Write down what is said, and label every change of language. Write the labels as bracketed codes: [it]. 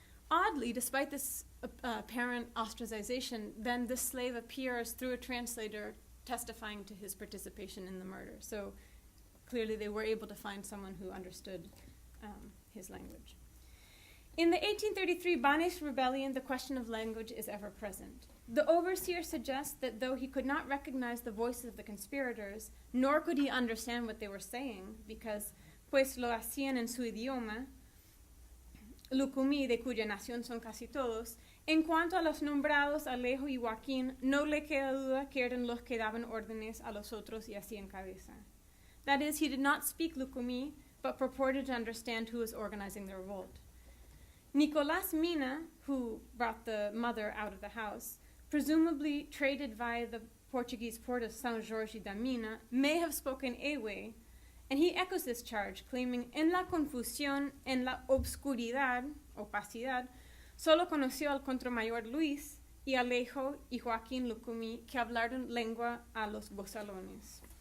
[en] Oddly, despite this apparent ostracization, then this slave appears through a translator testifying to his participation in the murder. So clearly they were able to find someone who understood his language. In the 1833 Banes rebellion, the question of language is ever present. The overseer suggests that though he could not recognize the voices of the conspirators, nor could he understand what they were saying, because [es] pues lo hacían en su idioma, Lucumí, de cuya nación son casi todos, en cuanto a los nombrados Alejo y Joaquín, no le queda duda que eran los que daban órdenes a los otros y hacían cabeza. [en] That is, he did not speak Lucumí, but purported to understand who was organizing the revolt. Nicolás Mina, who brought the mother out of the house, presumably traded via the Portuguese port of São Jorge da Mina, may have spoken Ewe, and he echoes this charge, claiming, [es] en la confusión, en la obscuridad, opacidad, solo conoció al contramayor Luis y Alejo y Joaquín Lucumí, que hablaron lengua a los bozalones.